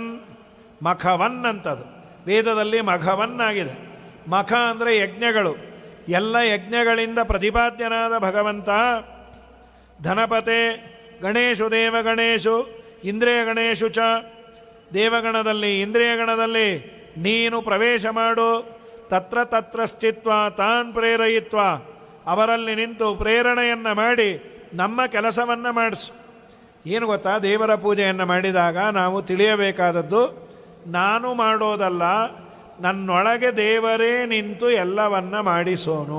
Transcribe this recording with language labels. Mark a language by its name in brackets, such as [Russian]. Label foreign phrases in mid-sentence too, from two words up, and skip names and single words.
[Kannada] ಮಖವನ್ ಅಂತದು ವೇದದಲ್ಲಿ ಮಘವನ್ನಾಗಿದೆ. ಮಖ ಅಂದರೆ ಯಜ್ಞಗಳು, ಎಲ್ಲ ಯಜ್ಞಗಳಿಂದ ಪ್ರತಿಪಾದ್ಯನಾದ ಭಗವಂತ. [Sanskrit] ಧನಪತೆ ಗಣೇಶು ದೇವಗಣೇಶು ಇಂದ್ರಿಯ ಗಣೇಶು ಚ. [Kannada] ದೇವಗಣದಲ್ಲಿ ಇಂದ್ರಿಯ ಗಣದಲ್ಲಿ ನೀನು ಪ್ರವೇಶ ಮಾಡು. [Sanskrit] ತತ್ರ ತತ್ರ ಸ್ಥಿತ್ವ ತಾನ್ ಪ್ರೇರಯಿತ್ವ, [Kannada] ಅವರಲ್ಲಿ ನಿಂತು ಪ್ರೇರಣೆಯನ್ನು ಮಾಡಿ ನಮ್ಮ ಕೆಲಸವನ್ನು ಮಾಡಿಸು. ಏನು ಗೊತ್ತಾ, ದೇವರ ಪೂಜೆಯನ್ನು ಮಾಡಿದಾಗ ನಾವು ತಿಳಿಯಬೇಕಾದದ್ದು, ನಾನು ಮಾಡೋದಲ್ಲ, ನನ್ನೊಳಗೆ ದೇವರೇ ನಿಂತು ಎಲ್ಲವನ್ನ ಮಾಡಿಸೋನು.